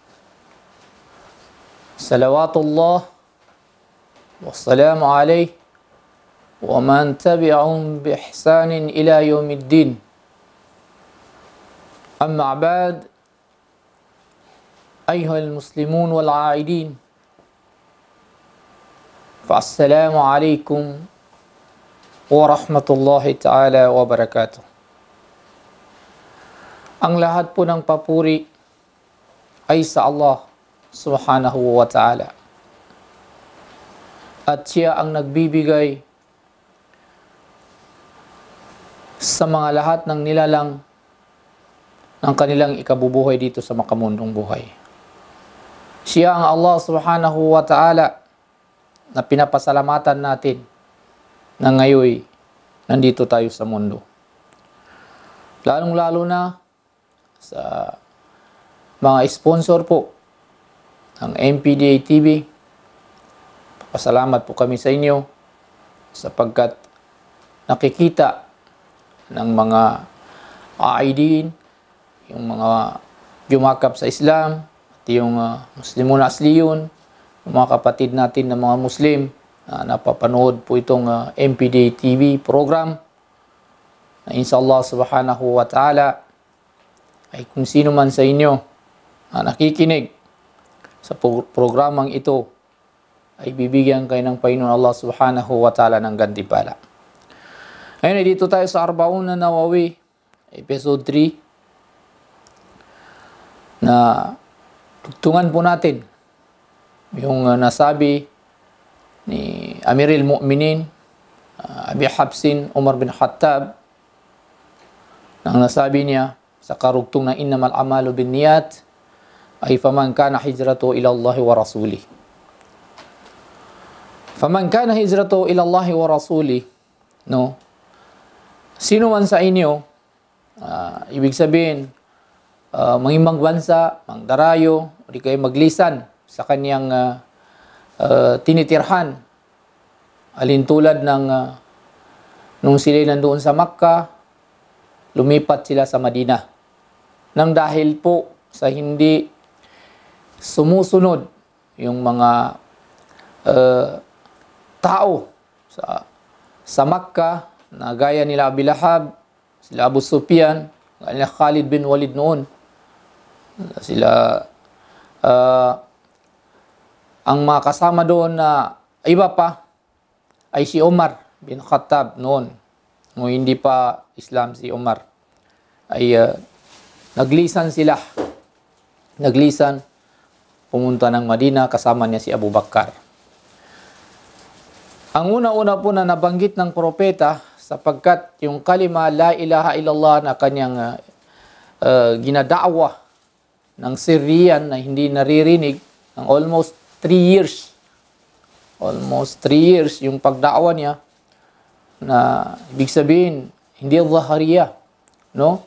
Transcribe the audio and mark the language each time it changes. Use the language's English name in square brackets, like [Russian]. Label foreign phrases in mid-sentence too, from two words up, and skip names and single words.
[Arabic] صلوات الله والسلام عليه ومن تبعهم بإحسان إلى يوم الدين أما بعد أيها المسلمون والعائدين فالسلام عليكم ورحمة الله تعالى وبركاته. [Filipino] Ang lahat po ng papuri ay sa Allah [Arabic] سبحانه وتعالى. [Filipino] At siya ang nagbibigay sa mga lahat ng nilalang ng kanilang ikabubuhay dito sa makamundong buhay. Siya ang Allah [Arabic] سبحانه وتعالى [Filipino] na pinapasalamatan natin na ngayon nandito tayo sa mundo. Lalong-lalo na sa mga sponsor po ng MPDA TV. Pasalamat po kami sa inyo sapagkat nakikita ng mga aidin, yung mga yumakap sa Islam, at yung [Arabic] مسلمون أصليون, [Filipino] yung mga kapatid natin na mga Muslim na napapanood po itong MPDA TV program na [Arabic] إن شاء الله سبحانه وتعالى [Filipino] ay kung sino man sa inyo na nakikinig sa programang ito ay bibigyan kayo ng Panginoon Allah [Arabic] سبحانه وتعالى [Filipino] ng gantimpala. Ngayon ay dito tayo sa Arbaun na Nawawi episode 3 na tugtungan po natin yung nasabi ni Amirul Mu'minin Abi Hafsin Umar bin Khattab nang nasabi niya sa karugtong na [Arabic] إنما الأعمال بالنيات [Filipino] ay [Arabic] فمن كانت هجرته إلى الله ورسوله. فمن كانت هجرته إلى الله ورسوله, [Filipino] no? Sino man sa inyo, ibig sabihin mangimbang bansa, mangdarayo, o di kayo maglisan sa kanyang tinitirhan. Alin tulad ng nung sila nandoon sa Makkah, lumipat sila sa Madina. Nang dahil po sa hindi sumusunod yung mga tao sa Makkah na gaya nila Abi Lahab, sila Abu Sufyan, nila Khalid bin Walid noon, sila ang mga kasama doon na iba pa ay si Umar bin Khattab noon. Nung hindi pa Islam si Umar, ay naglisan sila. Naglisan, pumunta ng Madina, kasama niya si Abu Bakar. Ang una-una po na nabanggit ng propeta, sapagkat yung kalima [Arabic] لا إله إلا الله [Filipino] na kanyang ginadaawa ng Syrian na hindi naririnig ng almost 3 years. Almost 3 years yung pagdaawa niya na ibig sabihin hindi zahariya, no?